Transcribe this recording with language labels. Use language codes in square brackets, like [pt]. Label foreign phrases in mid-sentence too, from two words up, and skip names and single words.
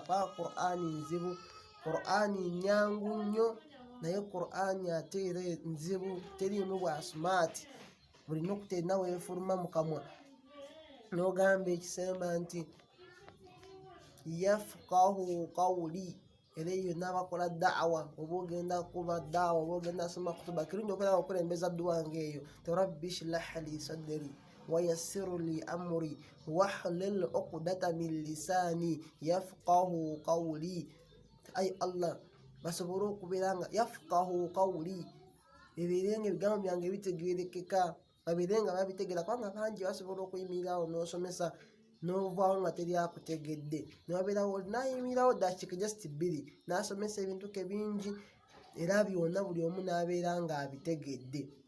[lg] Kuba Qur'ani nzibu, Qur'ani nyangu nnyo, naye Qur'ani ate era nzibu, teriimu bwa smart. buli nokute nawe efuluma mu kamwa n'ogamba ekisemba nti [ar] يفقهوا قولي. [lg] Era eyo n'abakola da'wa, oba ogenda kuba da'wa, oba ogenda soma kutuba, kirungi okulaba okulembeza dduwa ng'eyo. [ar] رب اشرح لي صدري ويسر لي أمري واحلل عقدة من لساني يفقهوا قولي. [lg] Ay Allah, basobole okubeera nga [ar] يفقهوا قولي, [lg] ebirenga ebigambo byange bitegerekeka, babirenga babitegeera, kubanga bangi basobola okuyimirirawo n'osomesa n'ovaawo nga teri akutegedde, newabeerawo nayimirirawo dakiika just 2 n'asomesa ebintu ke bingi, era byonna buli omu n'abeera nga abitegedde.